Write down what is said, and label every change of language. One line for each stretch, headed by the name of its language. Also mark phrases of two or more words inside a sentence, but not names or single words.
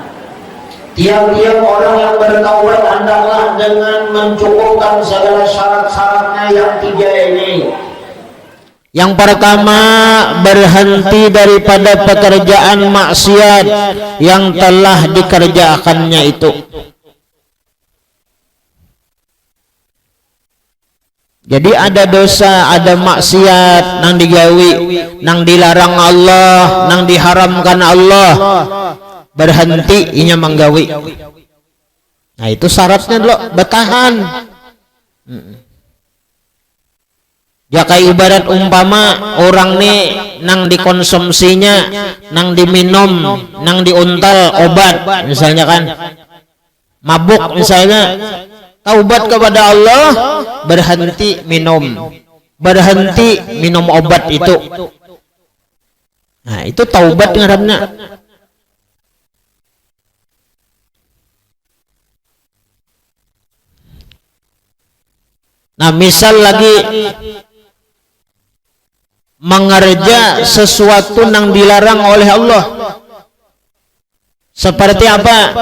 Indonesian: Tiap-tiap orang yang bertaubat hendaklah dengan mencukupkan segala syarat-syaratnya yang 3 ini. Yang pertama, berhenti daripada pekerjaan maksiat yang telah dikerjakannya itu. Jadi ada dosa,
Banjar: ada maksiat nang digawi, nang dilarang Allah, nang diharamkan Allah, berhenti inya menggawi.
Indonesian: Nah, itu syaratnya lo bertahan. Ya kayak ibarat umpama orang nih nang dikonsumsinya, nang diminum, nang diuntal obat misalnya kan, mabuk misalnya, taubat kepada Allah, berhenti minum obat itu. Nah, itu
Banjar: taubat ngaranna.
Indonesian: Nah, misal lagi mengerja sesuatu yang dilarang oleh Allah, Seperti apa?